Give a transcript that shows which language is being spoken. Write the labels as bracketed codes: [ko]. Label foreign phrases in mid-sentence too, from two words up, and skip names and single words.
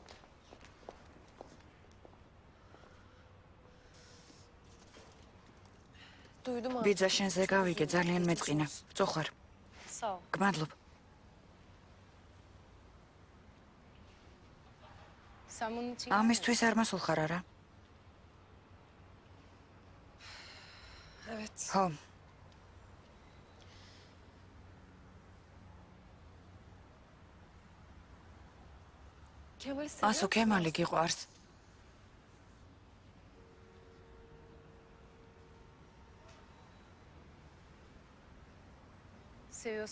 [tr] Duydum Asu. [ka] ბიძა შენზე გავიგე, ძალიან მეწყინა. ვწუხარ. [tr] Sağ ol. [ka] გმადლობ. [tr] Sen bunun için [ka] ამისთვის არ მასულხარ არა? [tr] Evet. [ka] ხო, [tr] Kemal'i seviyor ასო musun? [ka] ქემალი გიყვარს. [tr] Seviyorsam